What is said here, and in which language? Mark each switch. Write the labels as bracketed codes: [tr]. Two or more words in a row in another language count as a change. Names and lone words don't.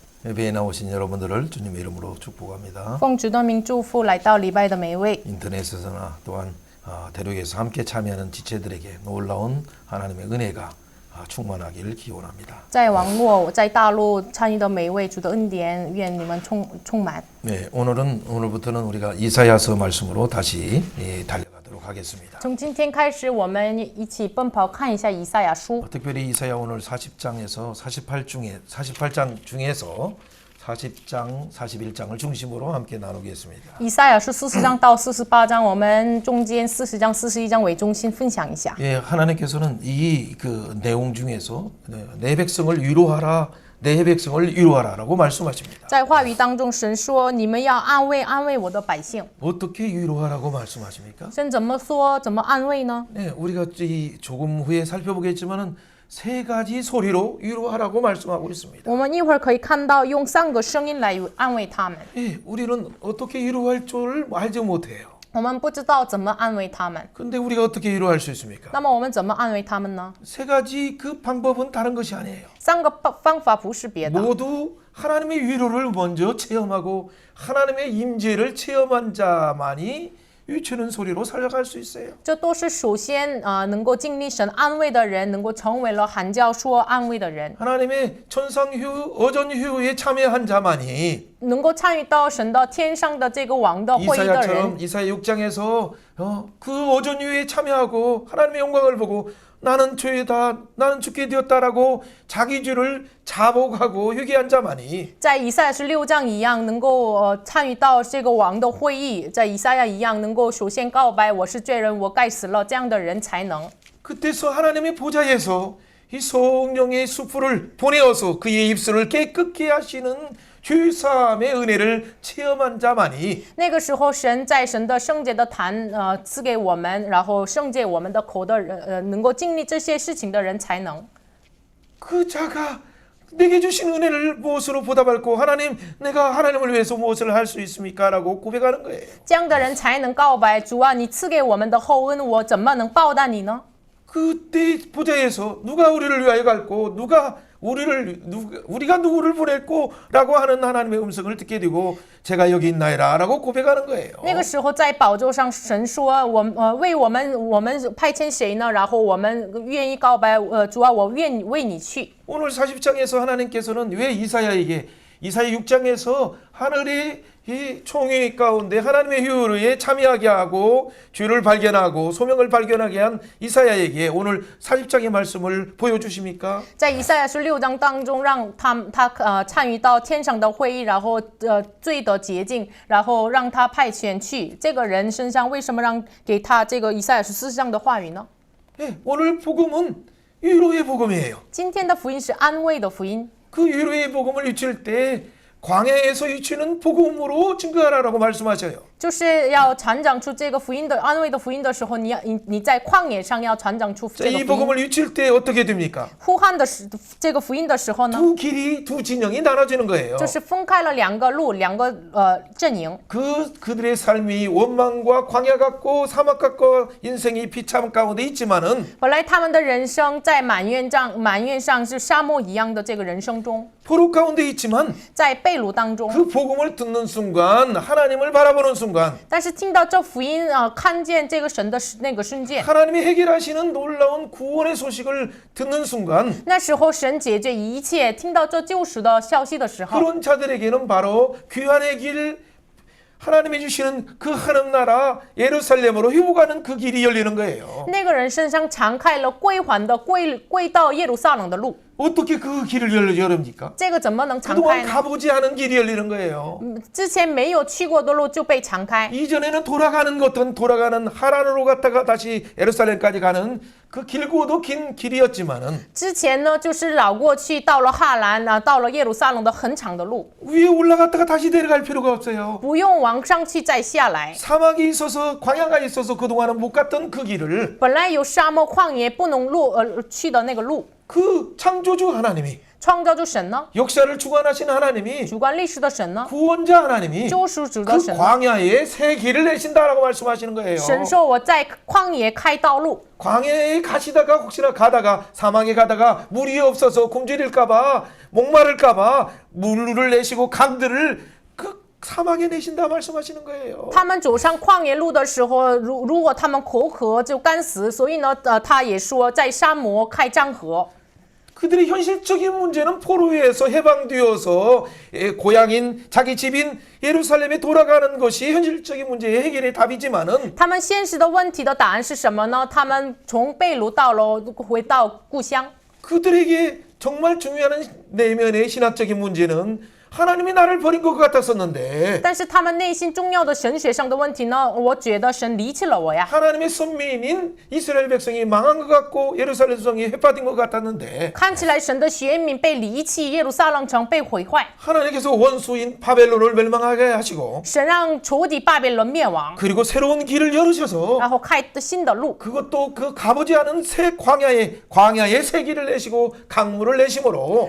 [ko] 예배에 나오신 여러분들을 주님의 이름으로 축복합니다. [zh] 奉主的名祝福来到礼拜的每一位。 [ko] 인터넷에서나 또한 대륙에서 함께 참여하는 지체들에게 놀라운 하나님의 은혜가 충만하기를 기원합니다. [zh] 在网络、在大陆参与的每一位，主的恩典，愿你们充满。 [ko] 네, 오늘부터는 우리가 이사야서 말씀으로 다시 달려가도록 하겠습니다. [zh] 从今天开始，我们一起奔跑看一下以赛亚书。 [ko] 특별히 이사야 오늘 40장에서 48장 중에서 40장, 41장을 중심으로 함께 나누겠습니다. [zh] 以赛亚书40章到48章，我们中间40章、41章为中心分享一下。 [ko] 예, 하나님께서는 이 내용 중에서 내 백성을 위로하라, 내 백성을 위로하라라고 말씀하십니다. [zh] 在话语当中，神说：“你们要安慰安慰我的百姓。 [ko] 어떻게 위로하라고 말씀하십니까? [zh] 神怎么说？怎么安慰呢？ [ko] 네, 우리가 조금 후에 살펴보겠지만은 세 가지 소리로 위로하라고 말씀하고 있습니다. [zh] 我们一会儿可以看到用3个声音来安慰他们。 [ko] 예, 우리는 어떻게 위로할 줄 알지 못해요. [zh] 我们不知道怎么安慰他们。 [ko] 근데 우리가 어떻게 위로할 수 있습니까? [zh] 那么我们怎么安慰他们呢？ [ko] 세 가지 그 방법은 다른 것이 아니에요. [zh] 3 个方法不是别的， [ko] 모두 하나님의 위로를 먼저 체험하고 하나님의 임재를 체험한 자만이 유치는 소리로 살아갈 수 있어요. [zh] 这都是首先能够经历神安慰的人，能够成为了喊叫说安慰的人， [ko] 하나님의 천상휴, 어전휴에 참여한 자만이 [zh] 能够参与到神的天上的这个王的会议的人。 [ko] 이사야 6장에서 그 어전휴에 참여하고 하나님의 영광을 보고 나는 죄다, 나는 죽게 되었다라고 자기 죄를 자복하고 회개한 자만이 [zh] 在以赛亚是6章一样，能够参与到这个王的会议，在以赛亚一样，能够首先告白我是罪人，我该死了，这样的人才能。 [ko] 그때서 하나님의 보좌에서 이 성령의 수풀을 보내어서 그의 입술을 깨끗게 하시는 죄사함의 은혜를 체험한 자만이 [zh] 那个时候，神在神的圣洁的坛赐给我们，然后圣洁我们的口的人，能够经历这些事情的人才能。 [ko] 그 자가 내게 주신 은혜를 무엇으로 보답할고 하나님 내가 하나님을 위해서 무엇을 할 수 있습니까? 라고 고백하는 거예요. [zh] 这样的人才能告白主啊，你赐给我们的厚恩，我怎么能报答你呢？ [ko] 그때 보좌에서 누가 우리를 위하여 갈고 우리가 누구를 보냈고라고 하는 하나님의 음성을 듣게 되고 제가 여기 있나이다라고 고백하는 거예요. [zh] 那个时候在宝座上，神说为我们派遣谁呢？然后我们愿意告白，主啊，我愿为你去。 [ko] 오늘 40장에서 하나님께서는 왜 이사야 6장에서 하늘의 이 총회 가운데 하나님의 효율에 참여하게 하고 죄를 발견하고 소명을 발견하게 한 이사야에게 오늘 40장의 말씀을 보여주십니까? [zh] 在以赛亚书6章当中，让他参与到天上的会议，然后罪的洁净，然后让他派遣去这个人身上，为什么让给他这个以赛亚书40章的话语呢？ [ko] 네, 오늘 복음은 위로의 복음이에요. [zh] 今天的福音是安慰的福音。 [ko] 그 위로의 복음을 유치할 때 광야에서 유치는 복음으로 증거하라고 말씀하셔요. [zh] 就是要传长出这个福音的安慰的福音的时候，你在旷野上要传长出这个 [ko] 이 [zh] 福音。 [ko] 복음을 유치할 때 어떻게 됩니까? [zh] 呼喊的这个福音的时候呢， [ko] 두 진영이 나눠지는 거예요. [zh] 就是分开了2个路，2个阵营。 [ko] 그들의 삶이 원망과 광야 같고 사막 같고 인생이 비참 가운데 있지만은 [zh] 本来他们的人生在埋怨上是沙漠一样的这个人生中， [ko] 포로 가운데 있지만 [zh] 在被掳当中。 [ko] 그 복음을 듣는 순간 하나님을 바라보는 순간 [zh] 但是听到这福音看见这个神的那个瞬间， [ko] 하나님이 해결하시는 놀라운 구원의 소식을 듣는 순간 [zh] 那时候神解决一切，听到这救赎的消息的时候， [ko] 그런 자들에게는 바로 귀환의 길 하나님이 주시는 그 하늘 나라 예루살렘으로 회복하는 그 길이 열리는 거예요. [zh] 那个人身上敞开了归还的归到耶路撒冷的路。 [ko] 어떻게 그 길을 열립니까? [zh] 这个怎么能敞 [ko] 그동안 [zh] 开呢？ [ko] 가보지 않은 길이 열리는 거예요. [zh] 之前没有去过的路就被敞开。 [ko] 이전에는 돌아가는 하란으로 갔다가 다시 예루살렘까지 가는 그 길고도 긴 길이었지만은 [zh] 之前呢，就是绕过去，到了哈兰到了耶路撒冷的很长的路， [ko] 위에 올라갔다가 다시 내려갈 필요가 없어요. [zh] 不用往上去再下来。 [ko] 사막이 있어서 광야가 있어서 그동안은 못 갔던 그 길을 [zh] 本来有沙漠旷野不能去的那个路， [ko] 그 창조주 하나님이 [zh] 创造主神呢？ [ko] 역사를 주관하시는 하나님이 [zh] 主观历史的神呢？ [ko] 구원자 하나님이 [zh] 救赎主的 [ko] 그 [zh] 神呢？ [ko] 광야에 새 길을 내신다라고 말씀하시는 거예요. [zh] 神说我在旷野开道路。 [ko] 광야에 가시다가 혹시나 가다가 사막에 가다가 물이 없어서 굶주릴까봐 목마를까봐 물을 내시고 강들을 그 사막에 내신다 말씀하시는 거예요. [zh] 他们走上旷野路的时候，如果他们口渴就干死，所以呢，他也说在沙漠开江河。 [ko] 그들의 현실적인 문제는 포로에서 해방되어서 고향인 자기 집인 예루살렘에 돌아가는 것이 현실적인 문제의 해결의 답이지만은 [zh] 他们现实的问题的答案是什么呢？他们从被掳回到故乡。 [ko] 그들에게 정말 중요한 내면의 신학적인 문제는 하나님이 나를 버린 것 같았었는데 [zh] 但是他们内心重要的神学上的问题呢？我觉得神离弃了我呀。 [ko] 하나님의 선민인 이스라엘 백성이 망한 것 같고 예루살렘 성이 해파된 것 같았는데 [zh] 看起来神的选民被离弃，耶路撒冷城被毁坏， [ko] 하나님께서 원수인 바벨론을 멸망하게 하시고 [zh] 神让仇敌巴比伦灭亡， [ko] 그리고 새로운 길을 열으셔서 [zh] 然后开新的路。 [ko] 그것도 그 가보지 않은 새 광야의 새 길을 내시고 강물을 내심으로